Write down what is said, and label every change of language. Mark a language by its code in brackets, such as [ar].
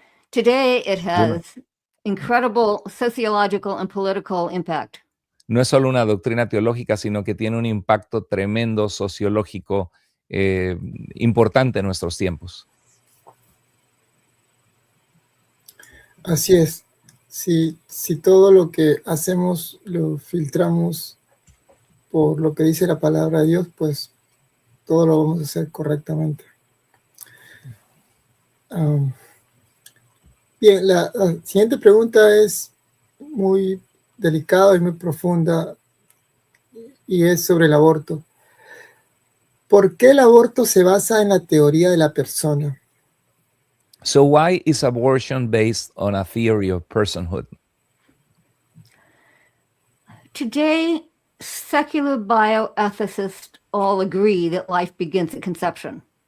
[en] Today it has incredible sociological and political impact. [es] no es solo una doctrina teológica, sino que tiene un impacto tremendo sociológico importante en nuestros tiempos. Así es. Si todo lo que hacemos lo filtramos por lo que dice la palabra de Dios, pues todo lo vamos a hacer correctamente. Bien, la siguiente pregunta es muy delicada y muy profunda y es sobre el aborto. ¿Por qué el aborto se basa en la teoría de la persona? [en] So why is abortion based on a theory of personhood? Today, secular bioethicists all agree that life begins at conception.